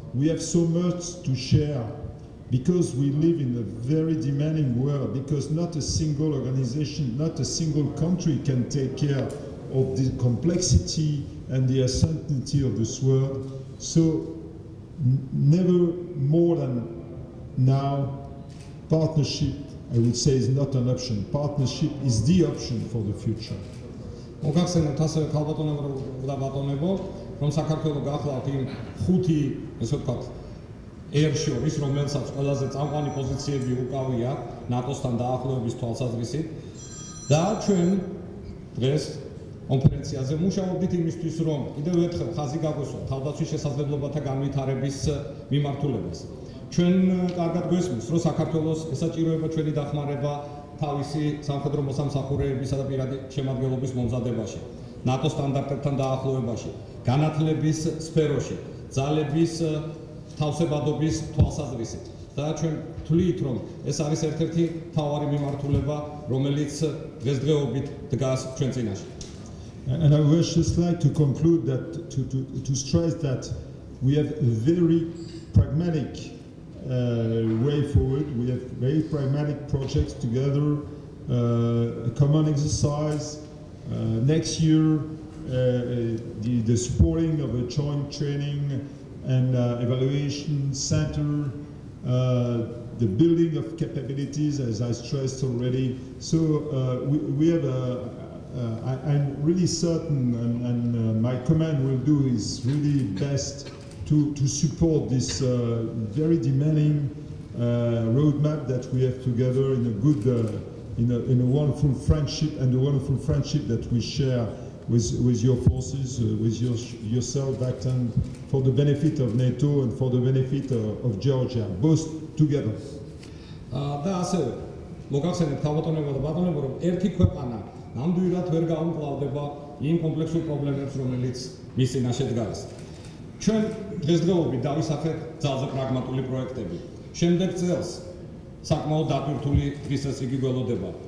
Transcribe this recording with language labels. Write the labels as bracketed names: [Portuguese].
[English] We have so much to share because we live in a very demanding world, because not a single organization, not a single country can take care of the complexity and the uncertainty of this world. So never more than now, partnership, I would say, is not an option. Partnership is the option for the future. [Georgian] მოგახსენებთ ასევე ქალბატონებო, რომ საქართველოს გახლავთ იმ 5, ესე ვთქვათ, ერშორის, რომელსაც ყველაზე წამყვანი პოზიციები უკავია ნატოსთან დაახლოების თვალსაზრისით და ჩვენ დღეს კონფერენციაზე მუშაობდით იმისთვის, რომ კიდევ ერთხელ ხაზი გაგვესვა თავდაცვის შესაძლებლობათა განვითარების მიმართულებას. ჩვენ კარგად გვესმის, რომ საქართველოს ესაჭიროება ჩვენი დახმარება თავისი სამხედრო მოსამსახურეებისა და პირადი შემადგენლობის მომზადებაში, ნატო სტანდარტებთან დაახლოებაში, განათლების სფეროში, ძალების თავსებადობის თვალსაზრისით. და ჩვენ თვლით, რომ ეს არის ერთ-ერთი მთავარი მიმართულება, რომელიც დღესდღეობით დგას ჩვენ წინაშე. [English] And I would just like to conclude that, to stress that we have a very pragmatic way forward. We have very pragmatic projects together, a common exercise. Next year, the supporting of a joint training and evaluation center, the building of capabilities, as I stressed already. So we have I'm really certain, and my command will do is really best to support this very demanding roadmap that we have together in a good, in a wonderful friendship, and the wonderful friendship that we share with your forces, with yourself, Bacton, for the benefit of NATO and for the benefit of Georgia, both together. [Georgian] და ასევე მოგახსენებთ ქალბატონებო და ბატონებო, რომ ერთი ქვეყანა ნამდვილად ვერ გაუმკლავდება იმ კომპლექსურ პრობლემებს, რომელიც მის წინაშე დგას. ჩვენ დღესდღეობით დავისახეთ ძალზე პრაგმატული პროექტები. შემდეგ წელს საკმაოდ დატვირთული დღესასწაული გველოდება.